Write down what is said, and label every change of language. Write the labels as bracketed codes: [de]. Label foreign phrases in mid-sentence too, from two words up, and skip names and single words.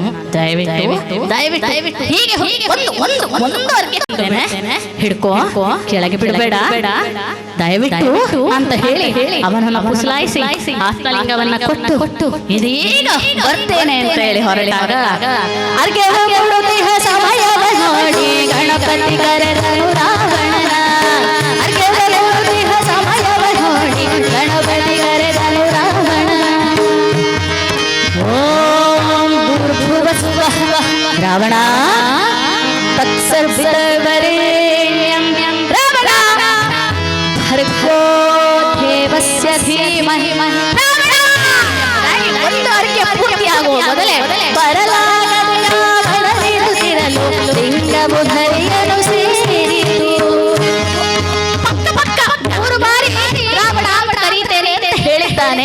[kn] ದಯವಿಟ್ಟು ಹೀಗೆ ಒಂದು ಹಿಡ್ಕೋ, ಕೆಳಗೆ ಬಿಡಬೇಡ ದಯವಿಟ್ಟು ಅಂತ ಹೇಳಿ ಅವನನ್ನು ಪುಸಲಾಯಿಸಿ ಆತ್ಮಲಿಂಗವನ್ನ ಕೊಟ್ಟು ಇದೀಗ ಬರ್ತೇನೆ ಅಂತ ಹೇಳಿ ಹೊರಟಾಗ ಅರ್ಘ್ಯ ಕೊಡುತ್ತಿಹ ಸಮಯವ ನೋಡಿ ಗಣಪತಿ ಕರೆದನು ರಾವಣನ. ಅರ್ಘ್ಯ ಕೊಡುತ್ತಿಹ ಸಮಯವ ನೋಡಿ ಗಣಪತಿ ಕರೆದನು ರಾವಣನ. [sa] ಓಂ ಭೂರ್ಭುವಸ್ವಃ ರಾವಣ ತತ್ಸರ್ವವರೆಣ್ಯಂ ರಾವಣ ಭರ್ಗೋ ದೇವಸ್ಯ ಧೀಮಹಿ. [kn] ಒಂದು ಅರ್ಘ್ಯ ಪೂರ್ತಿಯಾಗುವ ಮೊದಲೇ ಬರಲಾಗದ ರಾವಣನಿರುತ್ತಿರಲು ಲಿಂಗವು ಧರಿಯಲು ಸೇರಿತು. ಪಕ್ಕ 3 ಬಾರಿ ರಾವಣ ಕರೀತೇನೆ ಅಂತ ಹೇಳಿದ್ದಾನೆ.